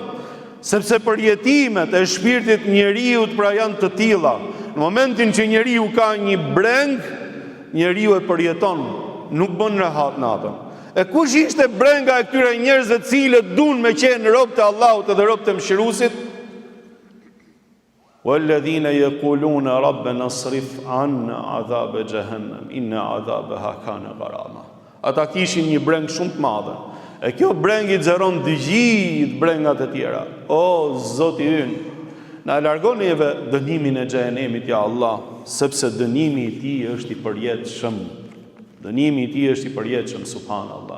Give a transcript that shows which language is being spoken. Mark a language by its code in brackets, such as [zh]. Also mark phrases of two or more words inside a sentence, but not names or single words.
[sq] Sepse përjetimet e shpirtit njeriut pra janë të tilla. Në momentin që njeriu ka një breng, njeriu e përjeton, nuk bën rehat natën. E kush ishte brenga e këtyre njerëzve të cilët duan me qenë rob të Allahut dhe rob të mëshiruesit? [ar] والذين يقولون ربنا اصرف عنا عذاب جهنم إن عذابها كان غراما. [sq] Ata kishin një breng shumë të madhe. E kjo breng i xheron të gjithë brengat e tjera. O Zoti ynë, na largon neve dënimin e xhenemit ja Allah, sepse dënimi i tij është i përjetshëm. Dënimi i tij është i përjetshëm, subhanallah.